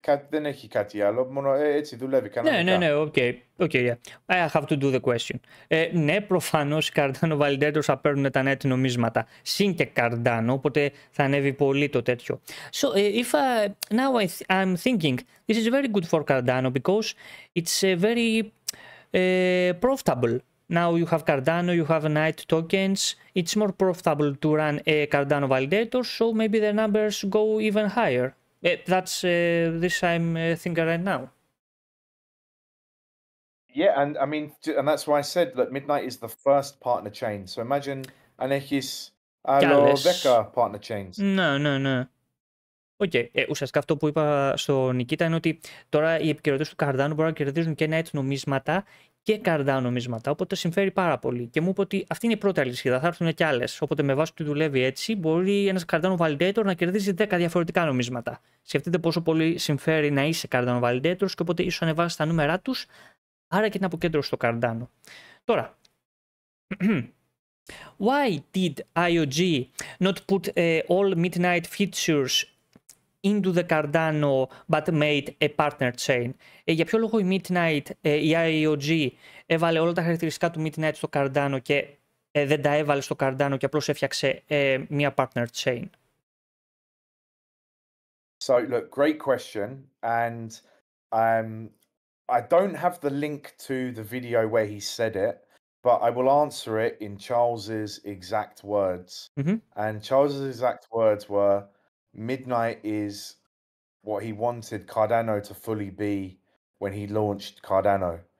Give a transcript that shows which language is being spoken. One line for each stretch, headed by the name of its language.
Greek: δεν έχει κάτι άλλο, μόνο έτσι δουλεύει κανονικά.
English: Ναι, okay, yeah. I have to do the question.
Greek: Ναι, προφανώς οι Cardano validators θα παίρνουν τα net νομίσματα, συν και Cardano, οπότε θα ανέβει πολύ το τέτοιο.
English: So, if now I'm thinking, this is very good for Cardano because it's very profitable. Now you have Cardano, you have Knight tokens. It's more profitable to run a Cardano validator, so maybe the numbers go even higher. That's this I'm thinking right now. Yeah, and that's why I said that Midnight is the first partner chain. So imagine
Greek: αν έχεις άλλο
English: 10 partner chains.
Greek: Ναι. Ουσιαστικά αυτό που είπα στο Νικήτα είναι ότι τώρα οι επικοινωνίες του Cardano μπορούν να κερδίζουν και Knight νομίσματα και Cardano νομίσματα. Οπότε συμφέρει πάρα πολύ. Και μου είπε ότι αυτή είναι η πρώτη αλυσίδα, θα έρθουν και άλλες. Οπότε με βάση ότι δουλεύει έτσι, μπορεί ένας Cardano validator να κερδίζει 10 διαφορετικά νομίσματα. Σκεφτείτε πόσο πολύ συμφέρει να είσαι Cardano validators και οπότε ίσως ανεβάσει τα νούμερά τους, άρα και την αποκέντρωση στο Cardano. Τώρα.
English: Why did IOG not put all Midnight features into the Cardano but made a partner chain?
Greek: Για ποιο λόγο η Midnight, η IOG έβαλε όλα τα χαρακτηριστικά του Midnight στο Cardano και δεν τα έβαλε στο Cardano και απλώς έφτιαξε μια partner chain?
English: So look, great question, and I don't have the link to the video where he said it, but I will answer it in Charles's exact words. Mm-hmm. And Charles's exact words were, Midnight is what he wanted Cardano to fully be when he launched Cardano.